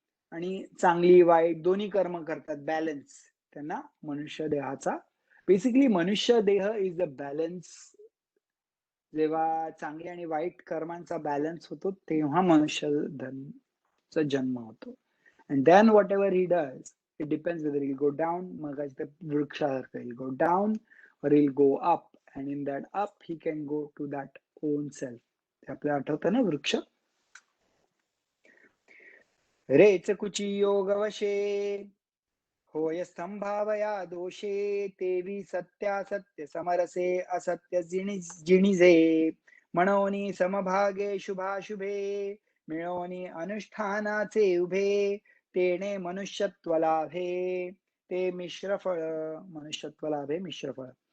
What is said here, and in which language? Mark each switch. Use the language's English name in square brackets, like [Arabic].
[Marathi] आणि चांगली वाईट दोन्ही कर्म करतात, बॅलन्स, त्यांना मनुष्य देहाचा, [English] Basically मनुष्य देह is the balance. [Marathi] जेव्हा चांगली आणि वाईट कर्मांचा बॅलन्स होतो तेव्हा मनुष्य जन्म होतो. [English] and then whatever he does, it depends whether he'll go down, [Marathi] मग वृक्षासारखं [English] he'll go down or he'll go up, and in that up he can go to that own self. [Marathi] ते आपल्याला आठवतं ना वृक्ष. रेच कुची योग वशे, होय स्तंभावया दोषे, तेवी सत्यासत्य समरसे, असत्य जिणिजे, म्हणोनी समभागे शुभाशुभे, मिळवणी अनुष्ठानाचे उभे, तेने मनुष्यत्व लाभे, ते मिश्रफळ, मनुष्यत्व लाभे मिश्रफळ.